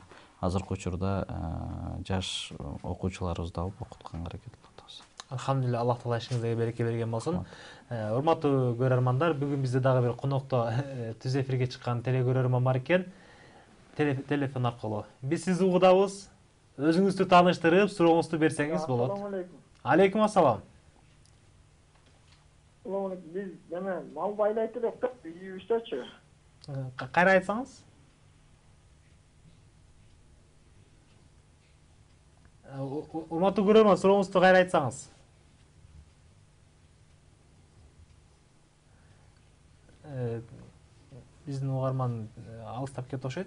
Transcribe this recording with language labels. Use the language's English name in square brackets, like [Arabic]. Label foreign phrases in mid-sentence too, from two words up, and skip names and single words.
[Kyrgyz] Азыркы учурда жаш окуучуларыбызды алып окутканга аракет кылып атабыз. Алхамдулилла, Аллах Таала ишиңизге береке берген болсун. Урматтуу көрөрмандар, бүгүн бизде дагы бир конокто түз эфирге чыккан телекөрөрман бар экен. Телефон аркылуу. Биз сизди угудабыз. Өзүңүздү тааныштырып, сурооңузду берсеңиз болот. [Arabic] السلام عليكم. عليكم السلام. [Kyrgyz] Биз деме мал байлайт да жүрүйүштү. Кайра айтсаңыз? Урматтуу көрөрман, сурооңузду кайра айтсаңыз. Биздин угарман алыстап кетип окшойт.